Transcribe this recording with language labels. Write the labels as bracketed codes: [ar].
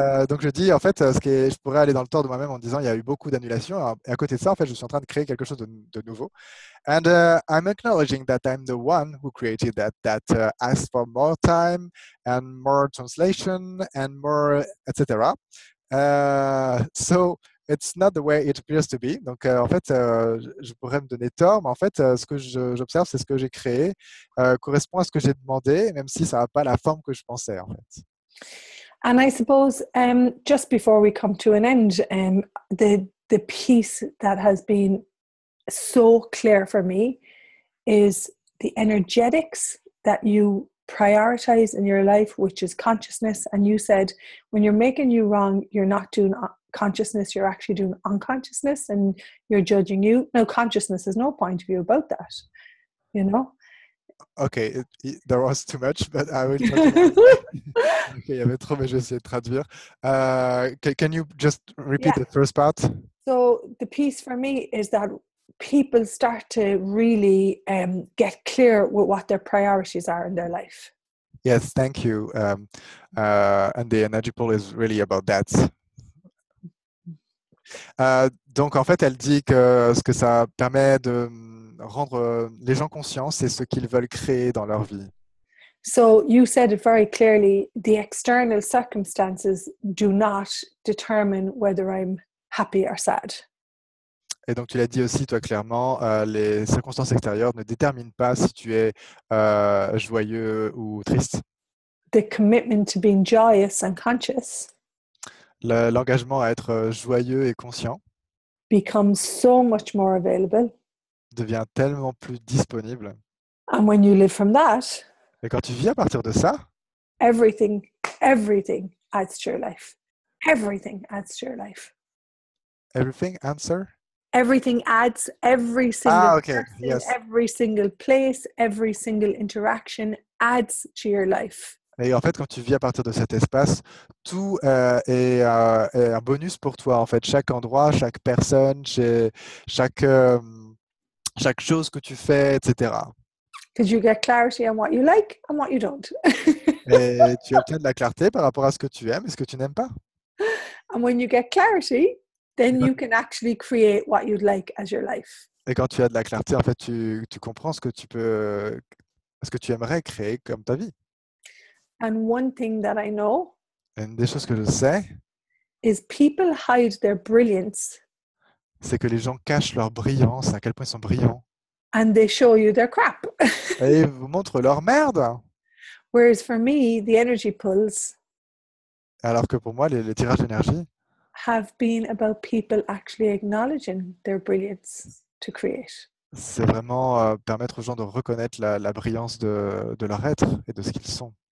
[fr] Donc je dis en fait, je pourrais aller dans le tort de moi-même en disant il y a eu beaucoup d'annulations. Et à côté de ça, en fait, je suis en train de créer quelque chose de nouveau. [en] And I'm acknowledging that I'm the one who created that asked for more time and more translation and more, etc. So it's not the way it appears to be. [fr] Donc, en fait, je pourrais me donner tort, mais en fait, ce que j'observe, c'est ce que j'ai créé, correspond à ce que j'ai demandé, même si ça n'a pas la forme que je pensais, en fait. [en] And I suppose just before we come to an end, the piece that has been so clear for me is the energetics that you prioritize in your life, which is consciousness. And you said when you're making you wrong, you're not doing consciousness, you're actually doing unconsciousness, and you're judging you. No, consciousness has no point of view about that, you know. Okay, there was too much, but I will try to... [fr] Okay, il y avait trop, mais je vais essayer de traduire. [en] Can you just repeat the first part? So the piece for me is that people start to really get clear with what their priorities are in their life. Yes, thank you. And the energy pool is really about that. [fr] Donc, en fait, elle dit que ce que ça permet de rendre les gens conscients, c'est ce qu'ils veulent créer dans leur vie. [en] So you said it very clearly, the external circumstances do not determine whether I'm happy or sad. [fr] Et donc, tu l'as dit aussi, toi, clairement, les circonstances extérieures ne déterminent pas si tu es joyeux ou triste. [en] The commitment to being joyous and conscious [fr] L'engagement à être joyeux et conscient [en] becomes so much more available. [fr] Devient tellement plus disponible. [en] And when you live from that, [fr] et quand tu vis à partir de ça, [en] everything adds to your life. Everything adds to your life. Everything answer? Everything adds, every single person, yes. every single place, every single interaction adds to your life. [fr] Et en fait, quand tu vis à partir de cet espace, tout est un bonus pour toi. En fait, chaque endroit, chaque personne, chaque chose que tu fais, etc. [en] Because you get clarity on what you like and what you don't. [fr] Et tu obtiens de la clarté par rapport à ce que tu aimes et ce que tu n'aimes pas. [en] And when you get clarity, then you can actually create what you'd like as your life. [fr] Et quand tu as de la clarté, en fait, tu comprends ce que tu aimerais créer comme ta vie. [en] And one thing that I know [fr] Et une des choses que je sais, [en] is people hide their brilliance. [fr] C'est que les gens cachent leur brillance, à quel point ils sont brillants. [en] And they show you their crap. [fr] Et ils vous montrent leur merde. [en] Whereas for me, the energy pulls [fr] Alors que pour moi, les tirages d'énergie [en] have been about people actually acknowledging their brilliance to create. [fr] C'est vraiment permettre aux gens de reconnaître la brillance de leur être et de ce qu'ils sont.